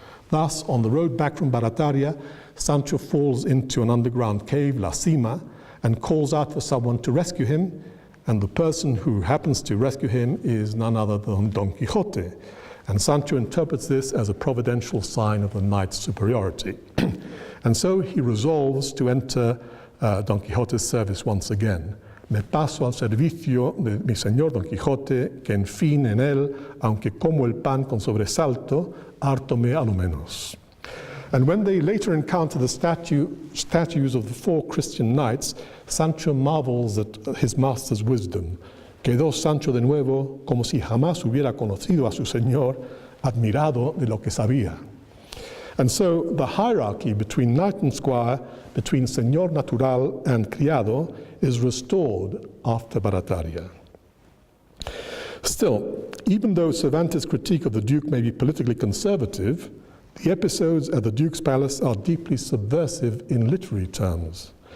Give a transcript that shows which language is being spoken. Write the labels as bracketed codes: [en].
[en] Thus, on the road back from Barataria, Sancho falls into an underground cave, La Cima, and calls out for someone to rescue him, and the person who happens to rescue him is none other than Don Quixote. And Sancho interprets this as a providential sign of the knight's superiority. And so he resolves to enter Don Quixote's service once again. [es] Me paso al servicio de mi señor Don Quijote, que en fin en él, aunque como el pan con sobresalto, hártome a lo menos. [en] And when they later encounter the statues of the 4 Christian knights, Sancho marvels at his master's wisdom. [es] Quedó Sancho de nuevo como si jamás hubiera conocido a su señor, admirado de lo que sabía. [en] And so the hierarchy between knight and squire, between señor natural and criado, is restored after Barataria. Still, even though Cervantes' critique of the Duke may be politically conservative, the episodes at the Duke's Palace are deeply subversive in literary terms.